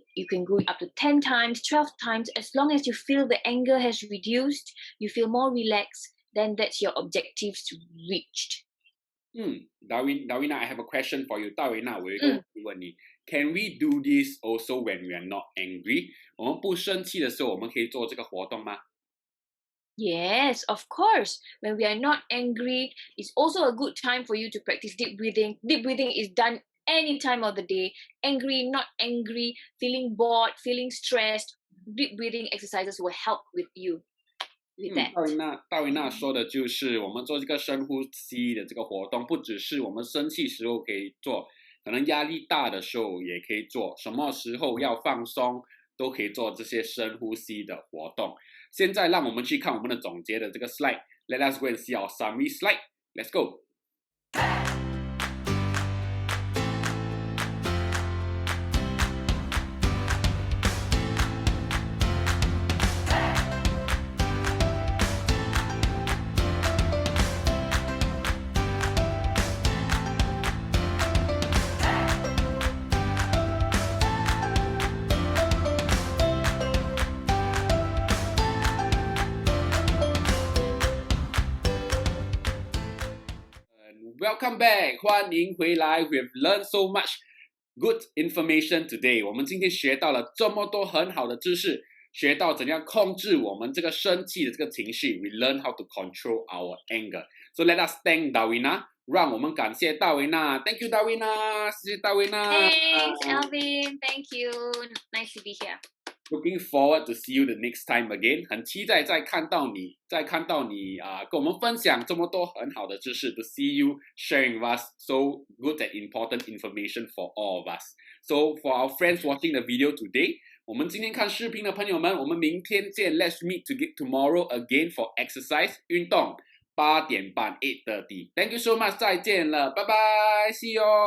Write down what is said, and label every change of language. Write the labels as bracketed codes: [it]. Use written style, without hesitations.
[en] You can go up to 10 times, 12 times. As long as you feel the anger has reduced, you feel more relaxed, then that's your objectives reached. Darwin, I have a question for you. Darwin, [zh] 我有一个问题问你 [en] Can we do this also when we are not angry? [zh] 我们不生气的时候，我们可以做这个活动吗？ [en] Yes, of course. When we are not angry, it's also a good time for you to practice deep breathing. Deep breathing is done any time of the day. Angry, not angry, feeling bored, feeling stressed. Deep breathing exercises will help with you with that. [zh] 大维娜说的就是我们做这个深呼吸的这个活动，不只是我们生气时候可以做，可能压力大的时候也可以做，什么时候要放松都可以做这些深呼吸的活动。现在让我们去看我们的总结的这个 slide. [en] Let us go and see our summary slide. Let's go. Welcome back, [zh] 欢迎回来 [en] We've learned so much good information today. [zh] 我们今天学到了这么多很好的知识，学到怎样控制我们这个生气的这个情绪。 [en] We learn how to control our anger. So let us thank Darwina. [zh] 让我们感谢大维娜。 [en] Thank you, Darwina. [zh] 谢谢大维娜。 [en] Thanks, Alvin. Thank you. Nice to be here. Looking forward to see you the next time again. [zh] 很期待再看到你跟我们分享这么多很好的知识。 [en] To see you sharing with us so good and important information for all of us. So for our friends watching the video today, [zh] 我们今天看视频的朋友们，我们明天见。 [en] Let's meet tomorrow again for exercise 运动8点半 8:30. Thank you so much. [zh] 再见了，拜拜 [en] ，See you.